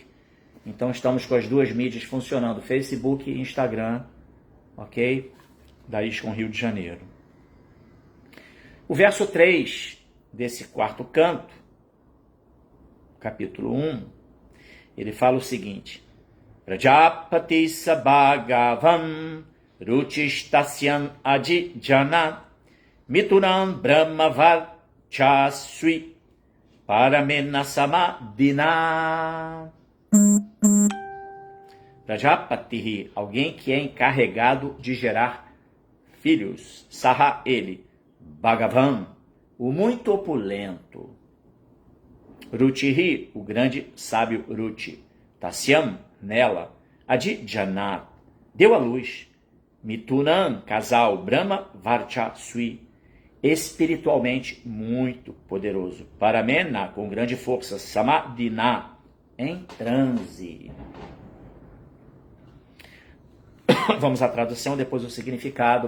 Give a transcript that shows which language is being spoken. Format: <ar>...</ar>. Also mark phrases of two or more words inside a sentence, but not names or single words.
<pt>Então estamos com as duas mídias funcionando, Facebook e Instagram, ok? Da ISKCON Rio de Janeiro. O verso 3 desse quarto canto, capítulo 1, ele fala o seguinte:</pt> <sa>Prajapati Sabhagavam Ruchishtasyan Ajijana Mituram Brahmavachasui Paramena Samadina.</sa> <pt>Prajapati, alguém que é encarregado de gerar filhos. Saha, ele. Bhagavan, o muito opulento. Ruchihi, o grande sábio Ruchi. Tasyam, nela. Adi-janat, deu à luz. Mitunan, casal. Brahma Varchasui, espiritualmente muito poderoso. Paramena, com grande força. Samadina, em transe. Vamos à tradução, depois o significado.</pt>